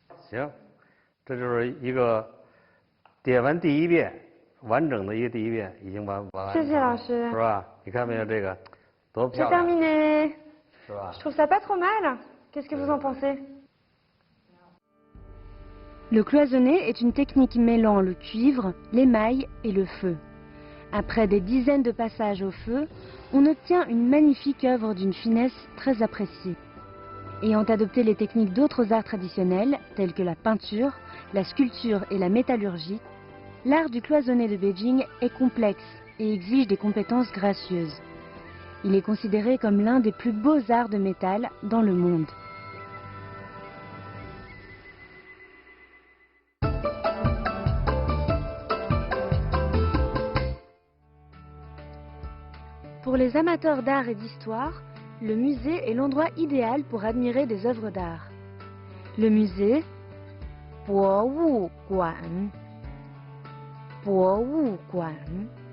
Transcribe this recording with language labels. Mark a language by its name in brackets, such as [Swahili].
[Chinese] 行，这就是一个点完第一遍，完整的一个第一遍已经完。谢谢老师。是吧？你看没有这个，多漂亮。 [French] C'est terminé。 [Chinese] 是吧？ [French] Je trouve ça pas trop mal. Qu'est-ce que vous en pensez? Le cloisonné est une technique mêlant le cuivre, l'émail et le feu. Après des dizaines de passages au feu, on obtient une magnifique œuvre d'une finesse très appréciée. Ayant adopté les techniques d'autres arts traditionnels, tels que la peinture, la sculpture et la métallurgie, l'art du cloisonné de Beijing est complexe et exige des compétences gracieuses. Il est considéré comme l'un des plus beaux arts de métal dans le monde. Pour les amateurs d'art et d'histoire, le musée est l'endroit idéal pour admirer des œuvres d'art. Le musée, [Chinese] 博物馆, 博物馆.